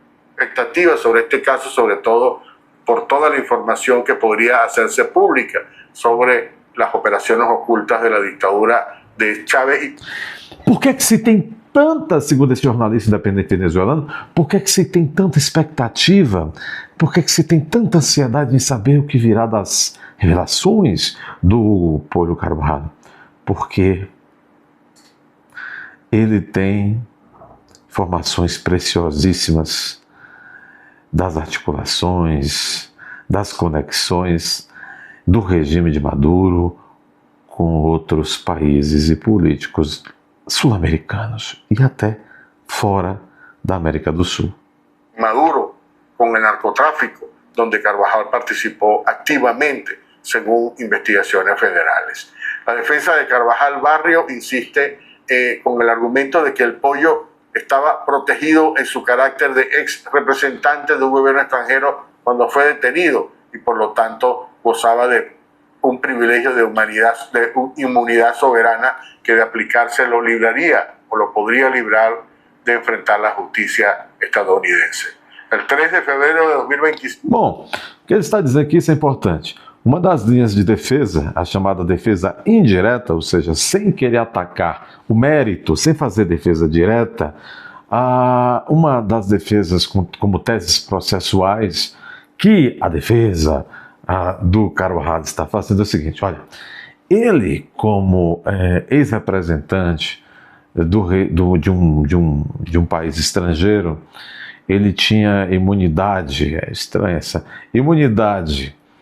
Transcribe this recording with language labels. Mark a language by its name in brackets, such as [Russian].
[Spanish] expectativas sobre este caso, sobre todo por toda la información que podría hacerse pública sobre las operaciones ocultas de la dictadura de Chávez. [Portuguese] Por que se tem tanta, segundo esse jornalista independente venezuelano, por que se tem tanta expectativa? Por que se tem tanta ansiedade em saber o que virá das revelações do Pollo Carvajal? Porque ele tem informações preciosíssimas das articulações, das conexões do regime de Maduro com outros países e políticos sul-americanos e até fora da América do Sul. [Spanish] Maduro con el narcotráfico, donde Carvajal participó activamente, según investigaciones federales. La defensa de Carvajal Barrio insiste con el argumento de que el Pollo estaba protegido en su carácter de ex representante de un gobierno extranjero cuando fue detenido y por lo tanto gozaba de un privilegio de inmunidad soberana que de aplicarse lo libraría o lo podría librar de enfrentar la justicia estadounidense. El 3 de fevereiro de 2025... [Portuguese] Bom, o que ele está dizendo aqui, isso é importante. Uma das linhas de defesa, a chamada defesa indireta, ou seja, sem querer atacar o mérito, sem fazer defesa direta, uma das defesas como teses processuais que a defesa do Carvajal está fazendo é o seguinte: olha, ele como ex-representante de um país estrangeiro, ele tinha imunidade, é estranha essa imunidade,